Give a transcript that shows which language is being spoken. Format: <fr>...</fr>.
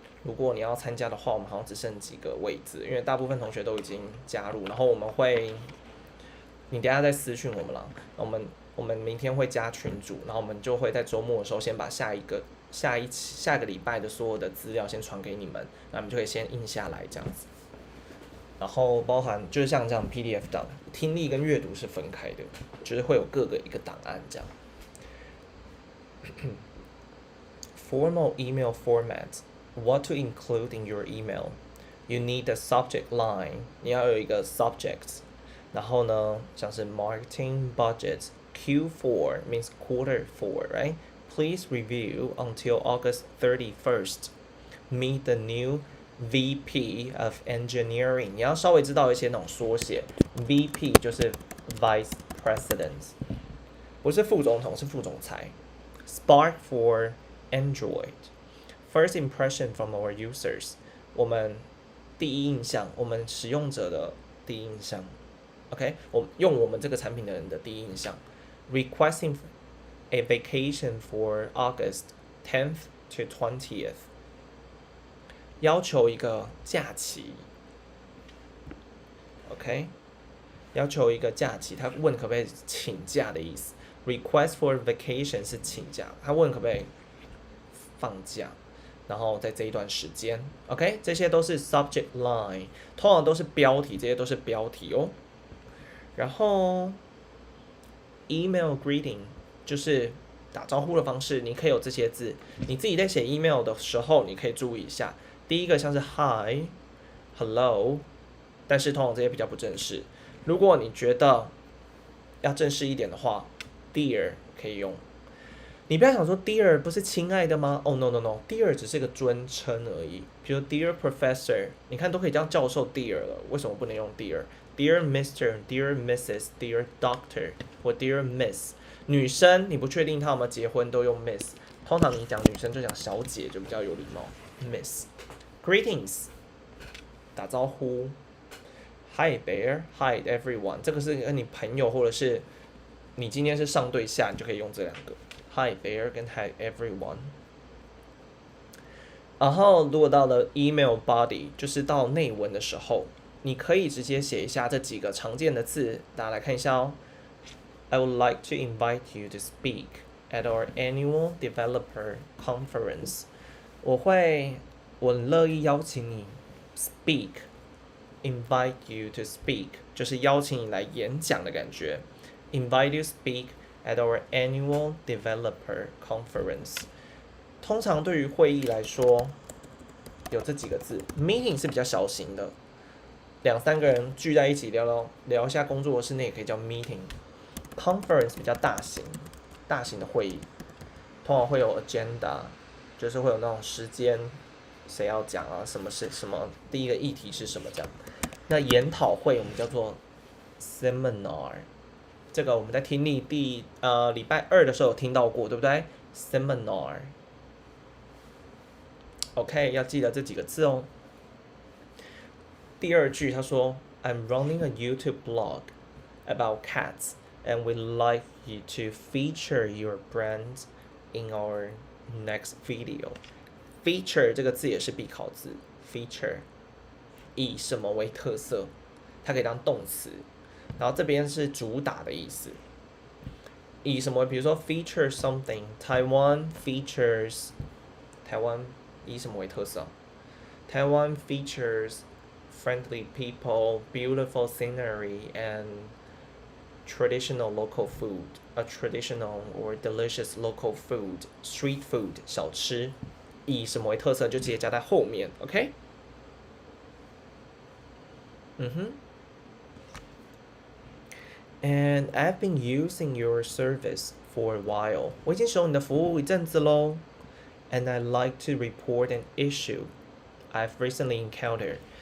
<zh>如果你要参加的话，我们好像只剩几个位置，因为大部分同学都已经加入，然后我们会，你等一下再私讯我们啦，我们明天会加群组，然后我们就会在周末的时候先把下个礼拜的所有的资料先传给你们，那你们就可以先印下来这样子。然后包含就是像这样 PDF 档，听力跟阅读是分开的，就是会有各个一个档案这样。</zh> <en>Formal email format. What to include in your email? You need a subject line.</en> <zh>你要有一个 subject. 然后呢，像是 marketing budget.</zh> <en>Q4 means quarter 4, right? Please review until August 31st. Meet the new VP of Engineering.</en> <zh>你要稍微知道一些那种缩写。VP 就是 Vice President， 不是副总统，是副总裁。</zh> <en>Spark for Android. First impression from our users.</en> <zh>我们第一印象，我们使用者的第一印象。 OK， 用我们这个产品的人的第一印象。</zh> <en>Requesting a vacation for August 10th to 20th.</en> <zh>要求一个假期。 OK， 要求一个假期，他问可不可以请假的意思。 Request for vacation 是请假，他问可不可以放假，然后在这一段时间 ，OK， 这些都是 subject line， 通常都是标题，这些都是标题哦。然后 email greeting 就是打招呼的方式，你可以有这些字，你自己在写 email 的时候，你可以注意一下。第一个像是 hi、hello， 但是通常这些比较不正式。如果你觉得要正式一点的话 ，dear 可以用。你不要想说 dear 不是亲爱的吗？哦、no no no，dear 只是个尊称而已。比如 dear professor， 你看都可以叫教授 dear 了，为什么不能用 dear？Dear Mr、Dear Mrs、Dear Doctor 或 Dear Miss。女生你不确定她有没有结婚都用 Miss， 通常你讲女生就讲小姐就比较有礼貌 Miss。Greetings 打招呼 Hi there、Hi everyone， 这个是跟你朋友或者是你今天是上对下，你就可以用这两个 Hi there 跟 Hi everyone。然后如果到了 email body， 就是到内文的时候，你可以直接写一下这几个常见的字，大家来看一下哦。</zh> <en>I would like to invite you to speak at our annual developer conference。</en> <zh>我很乐意邀请你 speak。</zh> <en>Invite you to speak</en> <zh>就是邀请你来演讲的感觉。</zh> <en>Invite you to speak at our annual developer conference。</en> <zh>通常对于会议来说，有这几个字。 Meeting 是比较小型的，2-3个人聚在一起聊一下工作室，那也可以叫 meeting。Conference 比较大型的会议，通常会有 agenda， 就是会有那种时间，谁要讲啊，什么是什么，第一个议题是什么这样。那研讨会我们叫做 seminar， 这个我们在听力礼拜2的时候有听到过，对不对 ？Seminar。OK， 要记得这几个字哦。第二句他说</zh> <en>I'm running a YouTube blog about cats and we'd like you to feature your brand in our next video.</en> <zh>Feature 这个字也是必考字 ，feature 以什么为特色，它可以当动词，然后这边是主打的意思。以什么？比如说 feature something， Taiwan features， 台湾以什么为特色？</zh> <en>台湾 features friendly people, beautiful scenery, and traditional local food. A traditional or delicious local food, street food</en> <zh>小吃，以什么为特色就直接加在后面 ，OK？</zh> <en>And I've been using your service for a while.</en> <zh>我已经使用你的服务一阵子咯。</zh> <en>And I'd like to report an issue I've recently encountered.</en>